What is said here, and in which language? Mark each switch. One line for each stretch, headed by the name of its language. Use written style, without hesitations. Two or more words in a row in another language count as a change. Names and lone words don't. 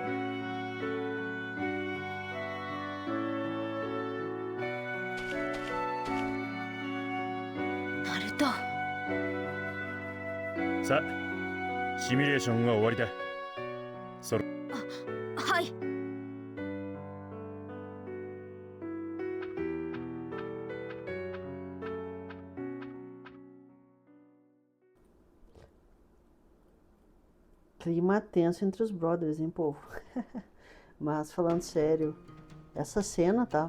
Japanese: ナルト。さあシミュレーションは終わりだ。はい。
Portuguese: Clima tenso entre os brothers, hein, povo? Mas falando sério, essa cena, tá?